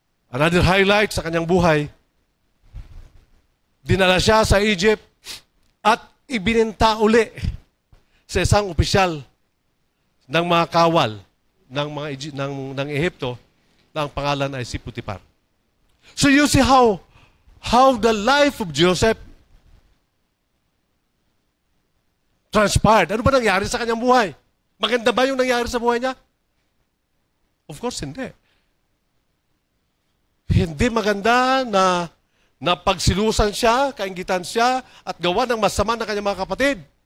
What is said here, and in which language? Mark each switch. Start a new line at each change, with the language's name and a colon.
English: Another highlight
Filipino: sa kanyang buhay, dinala siya sa Egypt at ibininta uli sa isang opisyal ng mga kawal ng Ehipto na ang pangalan ay si Potiphar.
English: So you see how the life of Joseph transpired.
Filipino: Ano ba nangyari sa kanyang buhay? Maganda ba yung nangyari sa buhay niya?
English: Of course,
Filipino: hindi. Hindi maganda na pagsilusan siya, kainggitan siya, at gawa ng masama ng kanyang mga kapatid.